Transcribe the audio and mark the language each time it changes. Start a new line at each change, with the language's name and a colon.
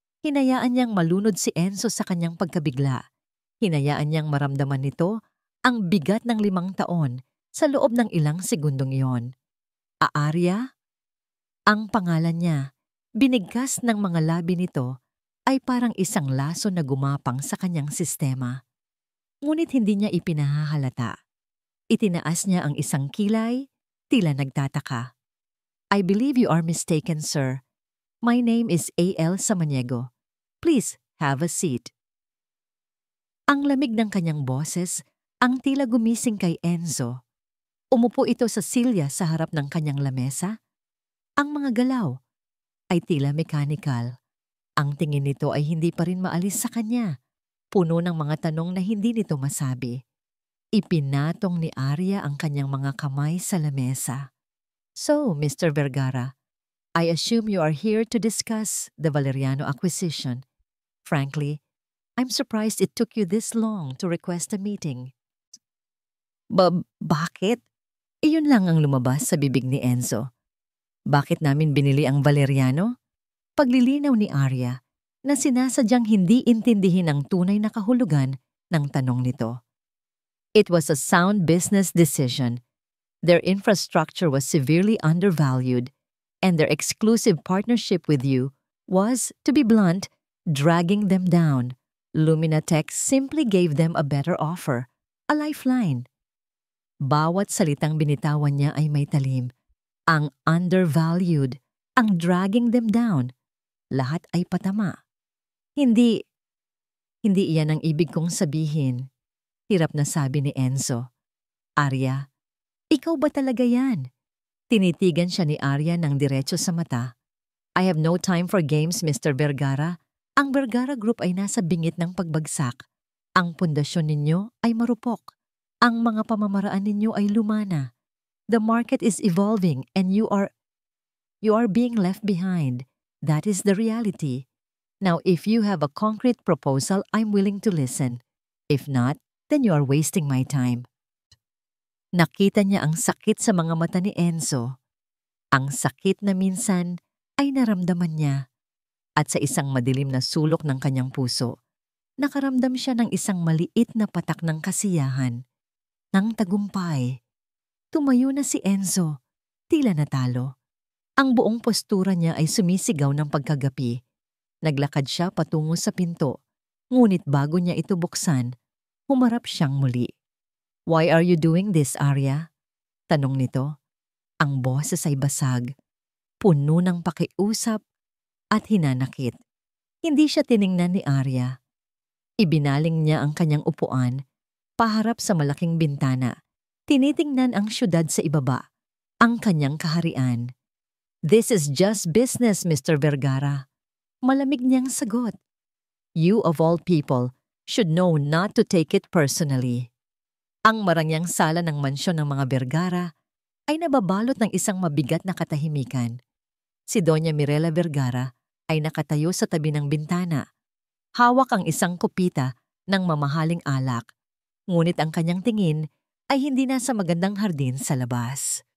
Filipino: Hinayaan niyang malunod si Enzo sa kanyang pagkabigla. Hinayaan niyang maramdaman nito ang bigat ng 5 taon sa loob ng ilang segundong iyon. Arya? Ang pangalan niya, binigkas ng mga labi nito, ay parang isang laso na gumapang sa kanyang sistema. Ngunit hindi niya ipinahahalata. Itinaas niya ang isang kilay, tila nagtataka.
English: I believe you are mistaken, sir. My name is A.L. Samaniego. Please have a seat.
Filipino: Ang lamig ng kanyang boses, ang tila gumising kay Enzo. Umupo ito sa silya sa harap ng kanyang lamesa. Ang mga galaw ay tila mechanical. Ang tingin nito ay hindi pa rin maalis sa kanya. Puno ng mga tanong na hindi nito masabi. Ipinatong ni Arya ang kanyang mga kamay sa lamesa.
English: So, Mr. Vergara, I assume you are here to discuss the Valeriano acquisition. Frankly, I'm surprised it took you this long to request a meeting.
Filipino: Bakit? Iyon lang ang lumabas sa bibig ni Enzo. Bakit namin binili ang Valeriano? Paglilinaw ni Arya na sinasadyang hindi intindihin ang tunay na kahulugan ng tanong nito.
English: It was a sound business decision. Their infrastructure was severely undervalued, and their exclusive partnership with you was, to be blunt, dragging them down. Luminatech simply gave them a better offer, a lifeline.
Filipino: Bawat salitang binitawan niya ay may talim. Ang undervalued, ang
English: dragging them down,
Filipino: lahat ay patama. Hindi iyan ang ibig kong sabihin. Hirap na sabi ni Enzo. Arya, ikaw ba talaga yan? Tinitigan siya ni Arya ng diretso sa mata.
English: I have no time for games, Mr. Vergara.
Filipino: Ang Vergara Group ay nasa bingit ng pagbagsak. Ang pundasyon ninyo ay marupok. Ang mga pamamaraan ninyo ay lumana.
English: The market is evolving and you are being left behind. That is the reality. Now, if you have a concrete proposal, I'm willing to listen. If not, then you are wasting my time.
Filipino: Nakita niya ang sakit sa mga mata ni Enzo. Ang sakit na minsan ay naramdaman niya. At sa isang madilim na sulok ng kanyang puso, nakaramdam siya ng isang maliit na patak ng kasiyahan, ng tagumpay. Tumayo na si Enzo, tila natalo. Ang buong postura niya ay sumisigaw ng pagkagapi. Naglakad siya patungo sa pinto, ngunit bago niya ito buksan, humarap siyang muli.
English: "Why are you doing this, Arya?"
Filipino: tanong nito. Ang boses ay basag, puno ng pakiusap at hinanakit. Hindi siya tiningnan ni Arya. Ibinaling niya ang kanyang upuan, paharap sa malaking bintana. Tinitingnan ang syudad sa ibaba, ang kanyang kaharian.
English: "This is just business, Mr. Vergara."
Filipino: Malamig niyang sagot.
English: "You of all people should know not to take it personally."
Filipino: Ang marangyang sala ng mansyon ng mga Vergara ay nababalot ng isang mabigat na katahimikan. Si Doña Mirela Vergara ay nakatayo sa tabi ng bintana. Hawak ang isang kupita ng mamahaling alak, ngunit ang kanyang tingin ay hindi nasa magandang hardin sa labas.